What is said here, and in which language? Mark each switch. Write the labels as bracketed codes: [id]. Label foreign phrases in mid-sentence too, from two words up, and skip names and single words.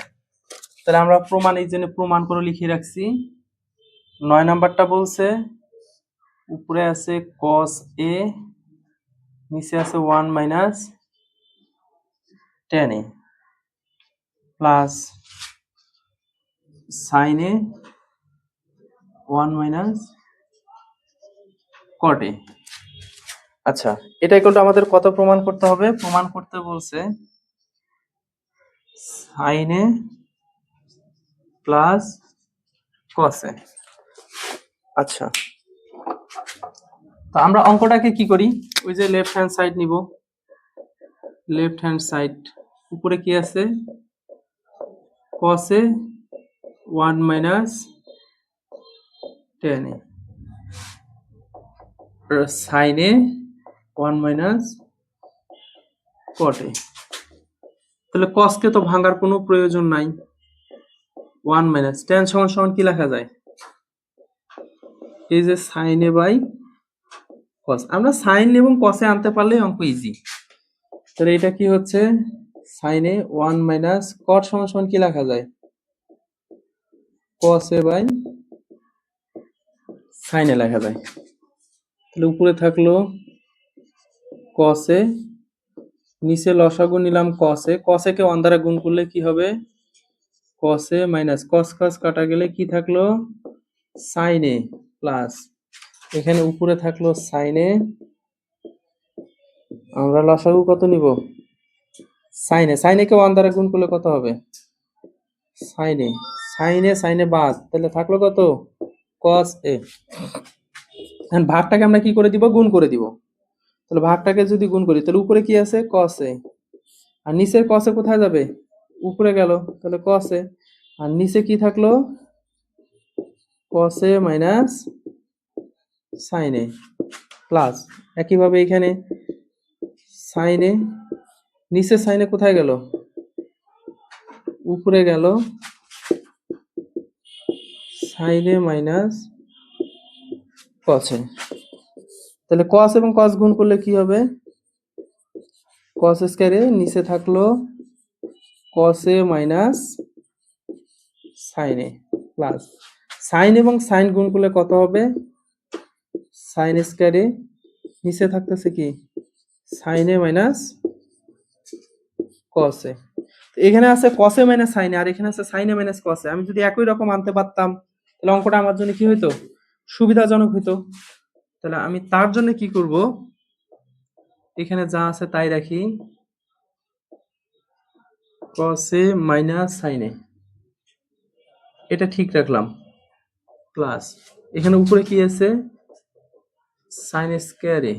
[bn] তাহলে আমরা প্রমাণ এই জন্য প্রমাণ করে লিখে রাখছি। 9 নাম্বারটা বলছে উপরে আছে cos a, নিচে আছে 1 মাইনাস tan a প্লাস sin a 1 মাইনাস cot a। আচ্ছা, এটা কিন্তু আমাদের কত প্রমাণ করতে হবে, প্রমাণ করতে বলছে sin a প্লাস cos a। আচ্ছা, তো আমরা অঙ্কটাকে কি করি, ওই যে [en] left hand side [bn] নিব, [en] left hand side [bn] উপরে কি আছে cos a 1 মাইনাস tan a, sin a 1 মাইনাস cot a। তাহলে cos কে তো ভাঙার কোনো প্রয়োজন নাই, 1 মাইনাস tan সমান সমান কি লেখা যায়, এই যে sin a বাই cos। আমরা sin এবং cos এ আনতে পারলে অঙ্ক ইজি। তাহলে এটা কি হচ্ছে sin a 1 মাইনাস cot সমান সমান কি লেখা যায়, cos a বাই sin a লেখা যায়। তাহলে উপরে থাকলো cos a, নিচে লসাগু নিলাম cos a, cos a কে 1 দ্বারা গুণ করলে কি হবে, cos a মাইনাস cos cos কাটা গেলে কি থাকলো sin a প্লাস এখানে উপরে থাকলো sin a, আমরা লসাগু কত নিব sin a, sin a কে 1 দ্বারা গুণ করলে কত হবে sin a, sin a sin a বাদ, তাহলে থাকলো কত cos a। এখন ভাগটাকে আমরা কি করে দিব, গুণ করে দিব। তাহলে ভাগটাকে যদি গুণ করি তাহলে উপরে কি আছে cos a, আর নিচের cos a কোথায় যাবে, উপরে গেল, তাহলে cos a, আর নিচে কি থাকলো cos a মাইনাস sin a প্লাস একইভাবে এখানে sin a, নিচে sin a কোথায় গেল, উপরে গেল, sin a মাইনাস cos a। তাহলে cos এবং cos গুণ করলে কি হবে, cos স্কয়ার a, নিচে থাকলো cos a মাইনাস sin a প্লাস sin এবং sin গুণ করলে কত হবে sin স্কয়ার a, নিচে থাকতেছে কি sin a মাইনাস cos a। এখানে আছে cos a মাইনাস sin a, আর এখানে আছে sin a মাইনাস cos a। আমি যদি একই রকম আনতে পারতাম তাহলে অঙ্কটা আমার জন্য কি হইতো, সুবিধাজনক হইতো। তাহলে আমি তার জন্য কি করব, এখানে যা আছে তাই রাখি, cos a মাইনাস sin a, এটা ঠিক রাখলাম, প্লাস এখানে উপরে কি আছে, sin স্কয়ার a।